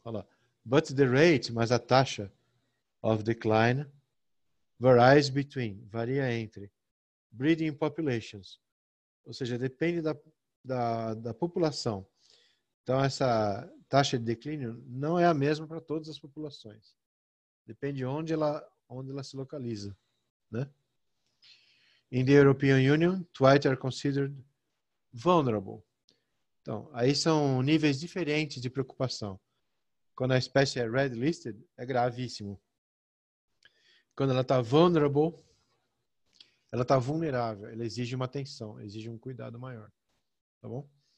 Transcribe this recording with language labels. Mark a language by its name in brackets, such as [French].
[Portuguese] Olha lá. [English] But the rate, [Portuguese] mas a taxa [English] of decline varies between, [Portuguese] varia entre [English] breeding populations, [Portuguese] ou seja, depende da população. Então, essa taxa de declínio não é a mesma para todas as populações. Depende de onde ela se localiza, né? [English] In the European Union, twite are considered vulnerable. [Portuguese] Então, aí são níveis diferentes de preocupação. Quando a espécie é red listed, é gravíssimo. Quando ela está vulnerable, ela está vulnerável, ela exige uma atenção, exige um cuidado maior, tá bom?